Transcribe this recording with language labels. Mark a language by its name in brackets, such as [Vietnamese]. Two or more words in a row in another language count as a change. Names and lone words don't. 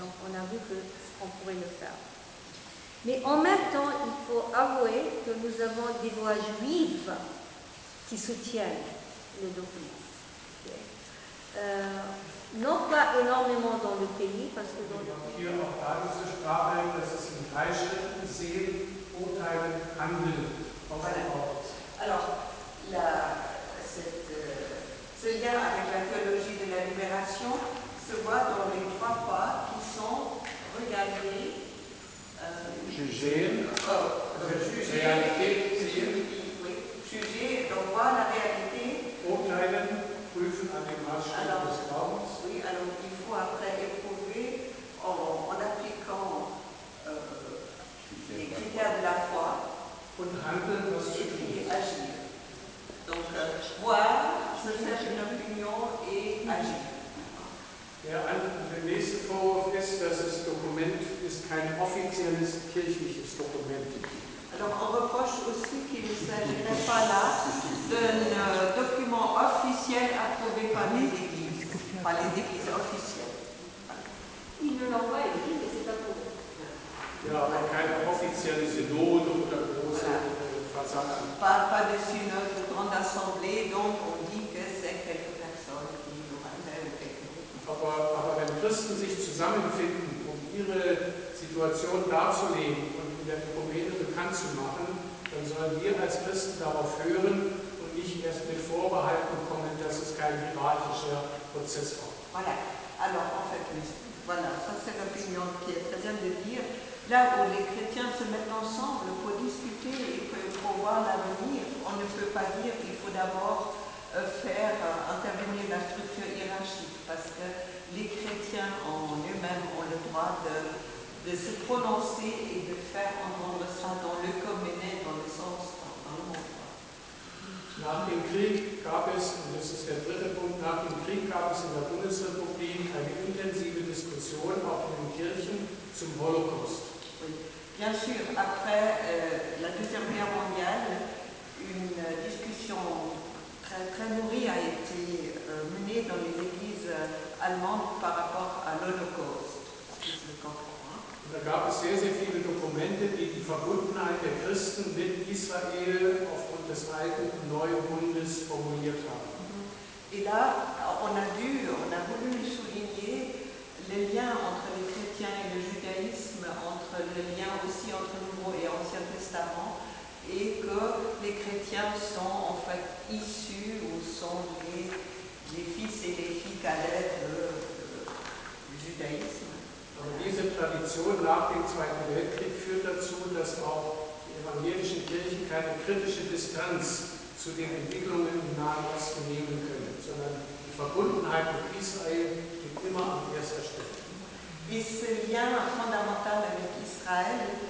[French] Donc on a vu qu'on pourrait le faire. Mais en même temps, il faut avouer que nous avons des voix juives qui soutiennent le document. Okay. Non pas énormément dans le pays, parce que dans le pays... [German] Hier auch da diese Sprache, dass es in 3 Schritten sehen, urteilen, handeln aufgebaut ist. [French] Alors, ce lien avec la théologie de la libération se voit dans les 3 pas qui sont regarder, Juger, juger, [German] Realität sehen, [French] juger, donc voir la réalité. [German] urteilen, prüfen an dem Maßstab des Glaubens. [French] Oui, alors il faut après éprouver en appliquant les critères de la foi [German] Und handeln, was zu [French] et [German] tun [French] puis [German] ist. [French] agir. Donc voir, se faire une opinion et agir. [German] Der nächste Vorwurf ist, dass das Dokument ist kein offizielles kirchliches Dokument. [French] Alors on reproche aussi qu'il ne s'agirait pas là d'un document officiel approuvé par les églises officielles. Ils ne l'ont pas écrit, mais c'est approuvé. [German] Ja, aber keine offizielle Synode oder große Versammlung. [French] Pas de synode de grande assemblée, donc on dit que c'est quelques personnes qui nous rappellent quelque chose. [German] Aber wenn Christen sich zusammenfinden, um ihre Situation darzulegen und in der Ökumene bekannt zu machen, dann sollen wir als Christen darauf hören und nicht erst mit Vorbehalten kommen, dass es kein hierarchischer Prozess war. [French] Voilà. Alors en fait, voilà, ça c'est l'opinion qui est très bien de dire. Là où les chrétiens se mettent ensemble pour discuter et pour voir l'avenir, on ne peut pas dire qu'il faut d'abord faire intervenir la structure hiérarchique, parce que les chrétiens en eux-mêmes ont le droit de se prononcer et de faire entendre ça dans le communé, dans le sens, dans le monde. [German] Nach dem Krieg gab es, und das ist der dritte Punkt, nach dem Krieg gab es in der Bundesrepublik eine intensive Diskussion auch in den Kirchen zum Holocaust. [French] Bien sûr, après la Deuxième Guerre mondiale, une discussion très, très nourrie a été menée dans les églises allemandes par rapport à l'Holocauste. [German] Und da gab es sehr, sehr viele Dokumente, die die Verbundenheit der Christen mit Israel aufgrund des alten und neuen Bundes formuliert haben. [French] Et là, on a voulu souligner les liens entre les chrétiens et le judaïsme, entre le lien aussi entre Nouveau et Ancien Testament, et que les chrétiens sont en fait issus ou sont les fils et les filles cadets du judaïsme. [German] Aber diese Tradition nach dem Zweiten Weltkrieg führt dazu, dass auch die evangelischen Kirchen keine kritische Distanz zu den Entwicklungen im Nahen Osten nehmen können, sondern die Verbundenheit mit Israel steht immer an erster Stelle. [French] Et ce lien fondamental avec Israël